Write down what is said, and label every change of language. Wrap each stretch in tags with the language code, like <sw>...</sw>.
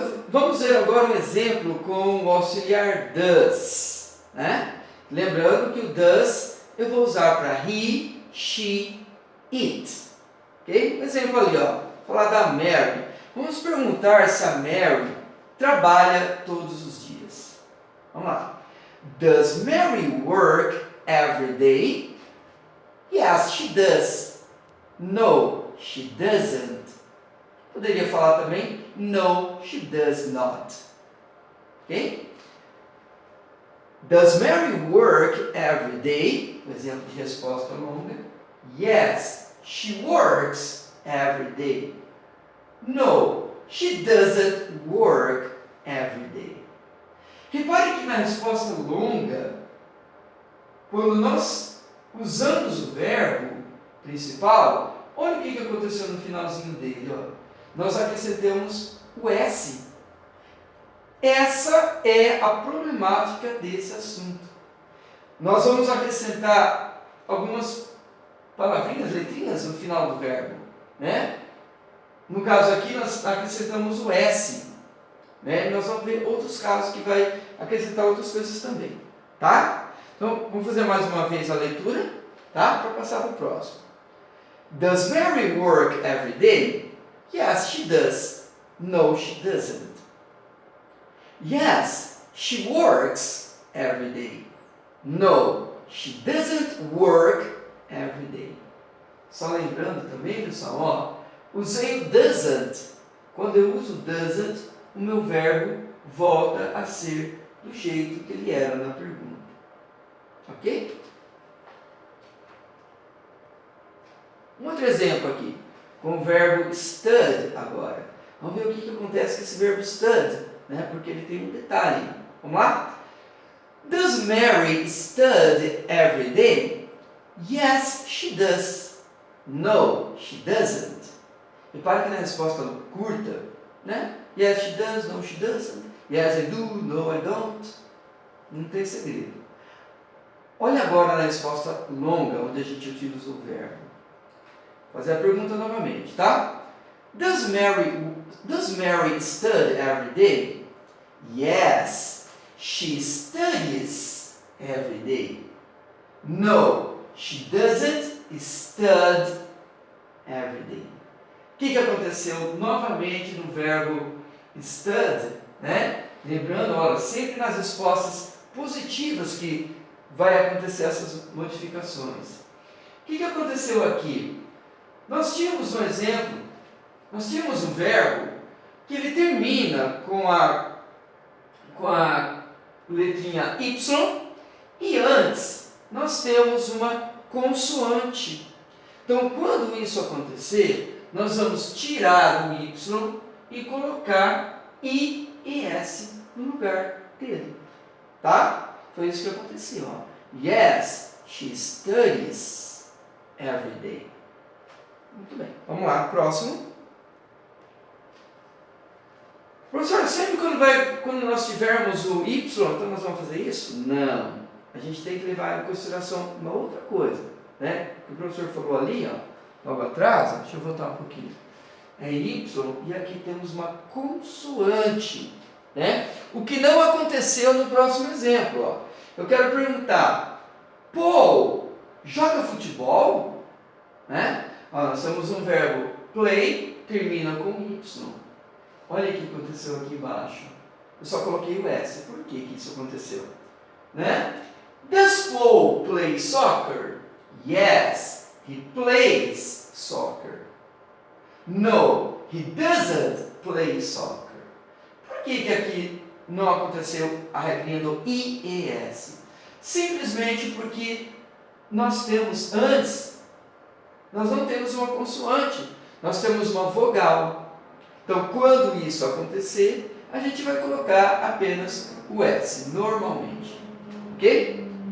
<pt>Vamos ver agora um exemplo com o auxiliar does. Lembrando que o does eu vou usar para he, she, it. Ok? Um exemplo ali, falar da Mary. Vamos perguntar se a Mary trabalha todos os dias. Vamos lá.</pt> <en>Does Mary work every day? Yes, she does. No, she doesn't.</en> <pt>Poderia falar também,</pt> <en>no, she does not.</en> <pt>Ok?</pt> <en>Does Mary work every day?</en> <pt>Um exemplo de resposta longa.</pt> <en>Yes, she works every day. No, she doesn't work every day.</en> <pt>Repare que na resposta longa, quando nós usamos o verbo principal, olha o que aconteceu no finalzinho dele, Nós acrescentamos o S. Essa é a problemática desse assunto. Nós vamos acrescentar algumas palavrinhas, letrinhas no final do verbo, No caso aqui, nós acrescentamos o S, Nós vamos ver outros casos que vai acrescentar outras coisas também, tá? Então, vamos fazer mais uma vez a leitura, tá? Para passar para o próximo.</pt> <en>Does Mary work every day? Yes, she does. No, she doesn't. Yes, she works every day. No, she doesn't work every day.</en> <pt>Só lembrando também, pessoal, usei o doesn't. Quando eu uso doesn't, o meu verbo volta a ser do jeito que ele era na pergunta. Ok? Um outro exemplo aqui, com o verbo stud agora. Vamos ver o que acontece com esse verbo stud, porque ele tem um detalhe. Vamos lá?</pt> <en>Does Mary study every day? Yes, she does. No, she doesn't.</en> <pt>Repare que na resposta curta, né?</pt> <en>Yes, she does. No, she doesn't. Yes, I do. No, I don't.</en> <pt>Não tem segredo. Olha agora na resposta longa, onde a gente utiliza o verbo. Vou fazer a pergunta novamente, tá?</pt> <en>Does Mary study every day? Yes, she studies every day. No, she doesn't study every day.</en> <pt>O que aconteceu novamente no verbo study, né? Lembrando, olha, sempre nas respostas positivas que vai acontecer essas modificações. O que aconteceu aqui? Nós tínhamos um exemplo, nós tínhamos um verbo que ele termina com a letrinha Y e antes nós temos uma consoante. Então, quando isso acontecer, nós vamos tirar o Y e colocar I e S no lugar dele. Tá? Foi isso que aconteceu. Ó.</pt> <en>Yes, she studies every day.</en> <pt>Muito bem. Vamos lá, próximo. Professor, sempre quando nós tivermos o Y, então nós vamos fazer isso? Não. A gente tem que levar em consideração uma outra coisa. Né? O professor falou ali, ó, logo atrás, deixa eu voltar um pouquinho. É Y e aqui temos uma consoante. Né? O que não aconteceu no próximo exemplo. Ó. Eu quero perguntar, Paul joga futebol? Né? Ó, nós temos um verbo play, termina com Y. Olha o que aconteceu aqui embaixo. Eu só coloquei o S. Por que isso aconteceu? Né?</pt> <en>Does Paul play soccer? Yes, he plays soccer. No, he doesn't play soccer.</en> <pt>Por que aqui não aconteceu a regrinha do I e S? Simplesmente porque nós temos antes, nós não temos uma consoante, nós temos uma vogal. Então, quando isso acontecer, a gente vai colocar apenas o S, normalmente. Ok?</pt>